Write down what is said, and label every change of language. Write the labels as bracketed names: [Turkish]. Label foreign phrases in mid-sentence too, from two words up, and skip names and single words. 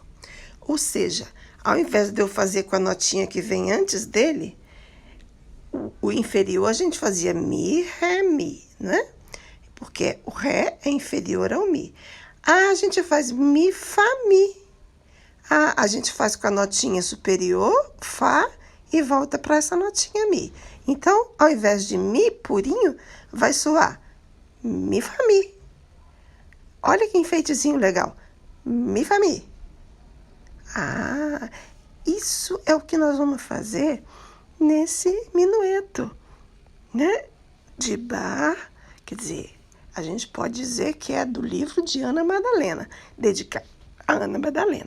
[Portuguese] Ou seja, ao invés de eu fazer com a notinha que vem antes dele, o inferior a gente fazia Mi, Ré, Mi, não é? Porque o Ré é inferior ao Mi. A gente faz Mi, Fá, Mi. A gente faz com a notinha superior, Fá, e volta para essa notinha Mi. Então, ao invés de mi purinho, vai soar mi, fá, mi. Olha que enfeitezinho legal. Mi, fá, mi. Ah, isso é o que nós vamos fazer nesse minueto, né? De Bach, quer dizer, a gente pode dizer que é do livro de Ana Madalena, dedicado a Ana Madalena.